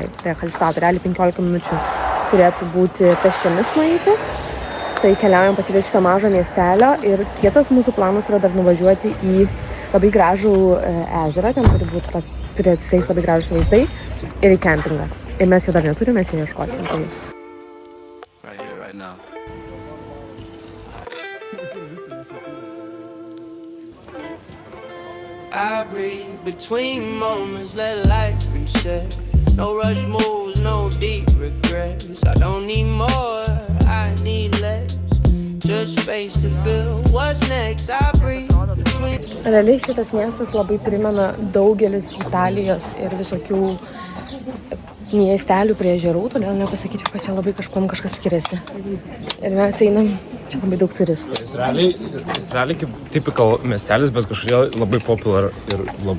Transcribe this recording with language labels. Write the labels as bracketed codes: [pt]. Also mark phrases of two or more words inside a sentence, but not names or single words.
[lt] Tai Hallstatą, realiai 15 minučių turėtų būti pėsčiomis nueiti. Tai keliaujam pasižiūrėti šitą mažą miestelio ir kitas mūsų planas yra dar nuvažiuoti į labai gražų ežerą, ten turėti sveik labai gražus vaizdai ir į kempingą. Ir mes jau dar neturime, mes jau ieškosim. Tai... [en] Right here, right now. I breathe between moments, let life reset. No rush moves, no deep regrets. I don't need more, I need less. Just space to fill what's next. I breathe between... [lt] Realiai šitas miestas labai primena daugelis Italijos ir visokių miestelių prie ežerų, todėl nepasakyčiau, kad čia labai kažkas skiriasi. Ir mes einam, čia labai daug turistų. Jis realiai kaip typical miestelis, bet kažkodėl labai popular ir labai...